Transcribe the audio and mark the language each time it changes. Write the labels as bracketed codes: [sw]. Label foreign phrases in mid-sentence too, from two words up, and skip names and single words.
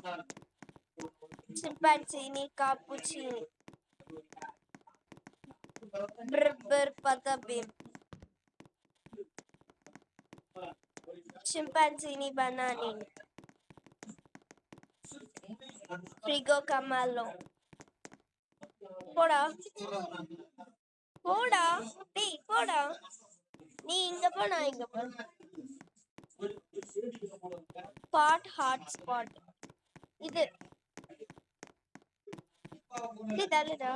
[ta] chimpanzini cappuccini brr brr patabim chimpanzini bananini frigo camalo போடா போடா டேய் போடா, நீ இங்க போ நான் இங்க போ. [en] spot hot spot இது தள்ளுடா.